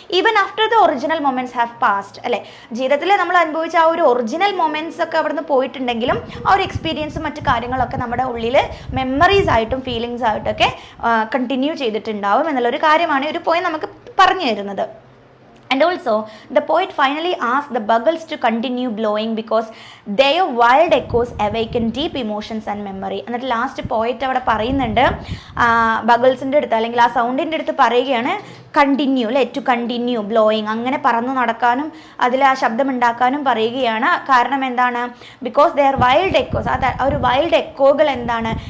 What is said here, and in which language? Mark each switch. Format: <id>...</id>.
<en>even after the original moments have passed</en> <ml>അല്ലെ, ജീവിതത്തിൽ നമ്മൾ അനുഭവിച്ച ആ ഒരു ഒറിജിനൽ മൊമെന്റ്സ് ഒക്കെ അവിടുന്ന് പോയിട്ടുണ്ടെങ്കിലും ആ ഒരു എക്സ്പീരിയൻസും മറ്റു കാര്യങ്ങളൊക്കെ നമ്മുടെ ഉള്ളിൽ മെമ്മറീസ് ആയിട്ടും ഫീലിങ്സ് ആയിട്ടൊക്കെ കണ്ടിന്യൂ ചെയ്തിട്ടുണ്ടാവും എന്നുള്ളൊരു കാര്യമാണ് ഒരു പോയിന്റ് നമുക്ക് പറഞ്ഞു തരുന്നത്.</ml> <en>And also, the poet finally asked the bugles to continue blowing because their wild echoes awaken deep emotions and memory.</en> <ml>എന്നിട്ട് ലാസ്റ്റ് പോയിറ്റ് അവിടെ പറയുന്നുണ്ട്, ബഗിൾസിൻ്റെ അടുത്ത് അല്ലെങ്കിൽ ആ സൗണ്ടിൻ്റെ അടുത്ത് പറയുകയാണ് കണ്ടിന്യൂ അല്ലെ,</ml> <en>to continue blowing,</en> <ml>അങ്ങനെ പറന്നു നടക്കാനും അതിൽ ആ ശബ്ദം ഉണ്ടാക്കാനും പറയുകയാണ്. കാരണം എന്താണ്?</ml> <en>because their wild echoes,</en> <ml>ആ ഒരു വൈൽഡ് എക്കോകൾ എന്താണ്?</ml>